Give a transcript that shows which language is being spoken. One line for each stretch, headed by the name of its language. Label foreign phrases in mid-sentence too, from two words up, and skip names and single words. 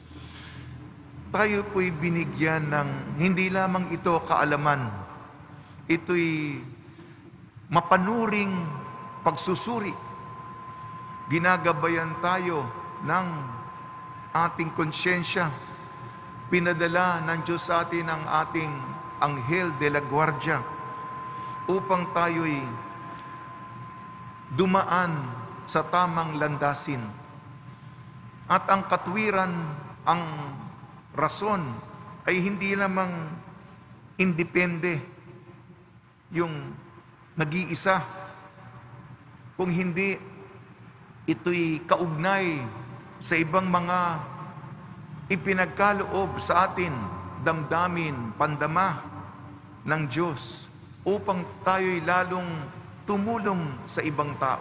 Filipino: Tayo po'y binigyan ng hindi lamang ito kaalaman. ito'y mapanuring pagsusuri. Ginagabayan tayo ng ating konsyensya. Pinadala ng Diyos sa atin ang ating Anghel
Spanish: de la Guardia
Filipino: upang tayo'y dumaan sa tamang landasin. At ang katwiran, ang rason ay hindi lamang independe yung nag-iisa, kung hindi ito'y kaugnay sa ibang mga ipinagkaloob sa atin, damdamin, pandama ng Diyos upang tayo'y lalong tumulong sa ibang tao.